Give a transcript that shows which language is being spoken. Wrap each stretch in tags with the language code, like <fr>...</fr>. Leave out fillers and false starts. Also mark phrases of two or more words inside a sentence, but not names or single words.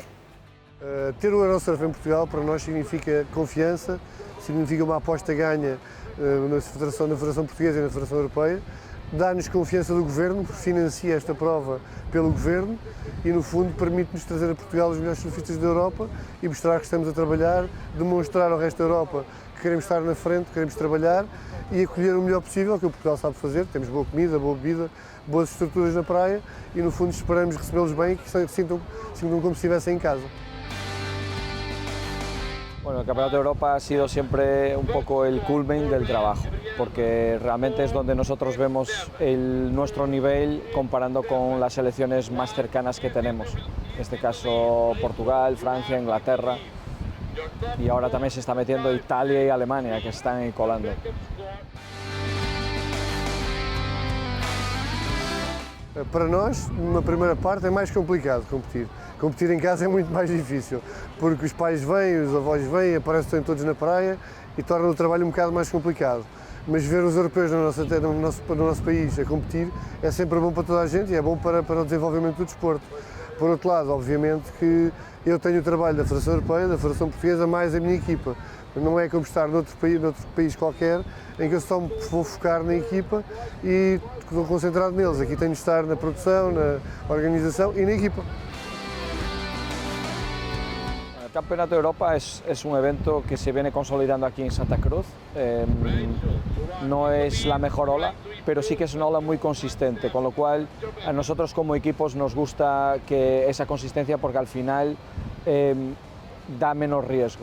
<pt>Ter o Eurosurf em Portugal para nós significa confiança, significa uma aposta ganha na Federação Portuguesa e na Federação Europeia, dá-nos confiança do Governo, financia esta prova pelo Governo e, no fundo, permite-nos trazer a Portugal os melhores surfistas da Europa e mostrar que estamos a trabalhar, demonstrar ao resto da Europa que queremos estar na frente, que queremos trabalhar e acolher o melhor possível, que o Portugal sabe fazer. Temos boa comida, boa bebida, boas estruturas na praia e, no fundo, esperamos recebê-los bem e que se sintam como se estivessem em casa.</pt> <es>Bueno, el Campeonato de Europa ha sido siempre un poco el culmen del trabajo, porque realmente es donde nosotros vemos nuestro nivel comparando con las selecciones más cercanas que tenemos. En este caso Portugal, Francia, Inglaterra y ahora también se está metiendo Italia y Alemania, que están colando.</es> <pt>Para nós, numa primeira parte, é mais complicado competir. Competir em casa é muito mais difícil, porque os pais vêm, os avós vêm, aparecem todos na praia e torna o trabalho um bocado mais complicado. Mas ver os europeus no nosso país a competir é sempre bom para toda a gente e é bom para o desenvolvimento do desporto. Por outro lado, obviamente que eu tenho o trabalho da Federação Europeia, da Federação Portuguesa, mais a minha equipa. Não é como estar noutro país qualquer, em que eu só me vou focar na equipa e estou concentrado neles. Aqui tenho de estar na produção, na organização e na equipa.</pt> <es>El Campeonato de Europa es un evento que se viene consolidando aquí en Santa Cruz. No es la mejor ola, pero sí que es una ola muy consistente, con lo cual a nosotros como equipos nos gusta que esa consistencia porque al final da menos riesgo.</es>